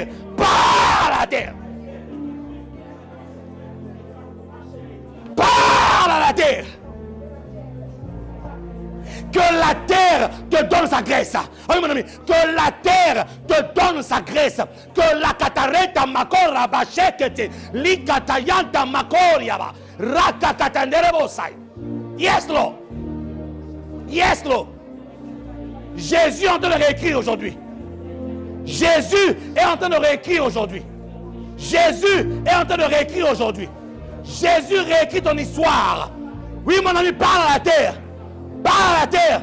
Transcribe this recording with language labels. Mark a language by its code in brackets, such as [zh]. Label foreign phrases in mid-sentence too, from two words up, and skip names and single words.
[fr] Parle à la terre. Parle à la terre. Que la terre te donne sa graisse. Oui, mon ami. Que la terre te donne sa graisse. Que la katareta makora bachekete. Li katayanta makoriaba. Rakakatanderebosai. [en] Yes, Lord. Yes, Lord. [fr] Jésus est en train de réécrire aujourd'hui. Jésus est en train de réécrire aujourd'hui. Jésus est en train de réécrire aujourd'hui. Jésus réécrit ton histoire. Oui, mon ami, parle à la terre. Parle à la terre.